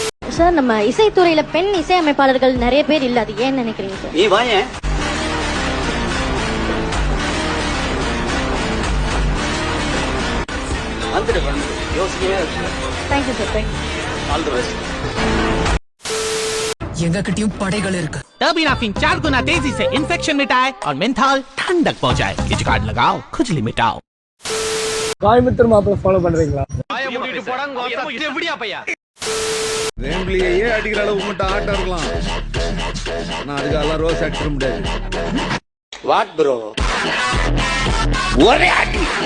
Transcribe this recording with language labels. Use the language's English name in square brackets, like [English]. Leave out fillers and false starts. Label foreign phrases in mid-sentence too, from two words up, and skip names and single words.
[Tamil] சார் நம்ம இசைத்துறையில பெண் இசையமைப்பாளர்கள் நிறைய பேர் இல்ல, அது ஏன்னு நினைக்கிறீங்க சார்? நீ வாங்க. [English] Thank you sir. Thank you. All the best. [Tamil] எங்க கிட்டயும் படைகள் இருக்கு. [Hindi] टर्बिनाफिन 4 गुना तेजी से इंफेक्शन मिटाए और मेंथॉल ठंडक पहुंचाए। किच कार्ड लगाओ, खुजली मिटाओ। [Tamil] கோயம்புத்தூர் மாப்பிள்ள ஃபாலோ பண்றீங்களா? வேம்பிளியே அடிக்கிற அளவு மட்டும் ஆட்டம் இருக்கலாம். ஆனா அதுக்கெல்லாம் ரோஸ் அடிச்சிட முடியாது. [English] What bro? [Tamil] ஒரே அடி.